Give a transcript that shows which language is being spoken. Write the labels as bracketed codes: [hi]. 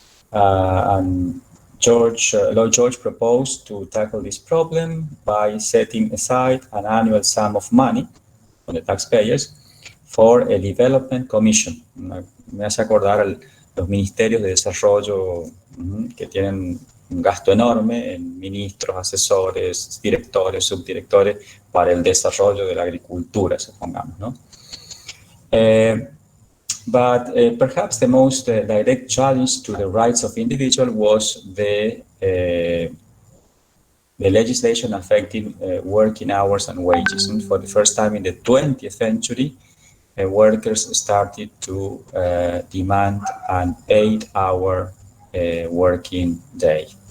[en] And Lloyd George proposed to tackle this problem by setting aside an annual sum of money from the taxpayers for a development commission. [es] Me hace acordar a los ministerios de desarrollo que tienen un gasto enorme en ministros, asesores, directores, subdirectores para el desarrollo de la agricultura, supongamos, ¿no? [en] But perhaps the most direct challenge to the rights of individuals was the legislation affecting working hours and wages. And for the first time in the 20th century, workers started to demand an 8-hour working day.